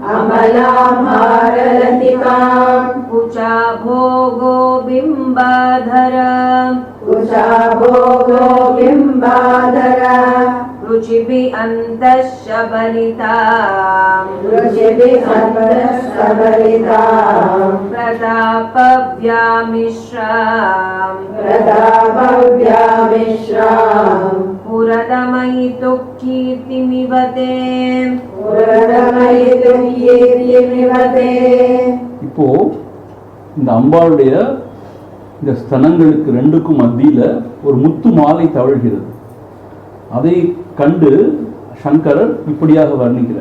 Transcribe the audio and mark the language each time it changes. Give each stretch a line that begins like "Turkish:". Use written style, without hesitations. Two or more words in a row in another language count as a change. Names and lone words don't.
Sanskrit: कुचाभोगो बिम्बाधर रुचिभिः अन्तःशबलितां प्रतापव्यामिश्रां पुरदमयितु कीर्तिमिव ते
Tamil: இப்போ இந்த அம்பாளுடைய இந்த ஸ்தனங்களுக்கு ரெண்டுக்கும் மத்தியில ஒரு முத்து மாலை தவழ்கிறது. அதை கண்டு சங்கரர் இப்படியாக வர்ணிக்கிறார்.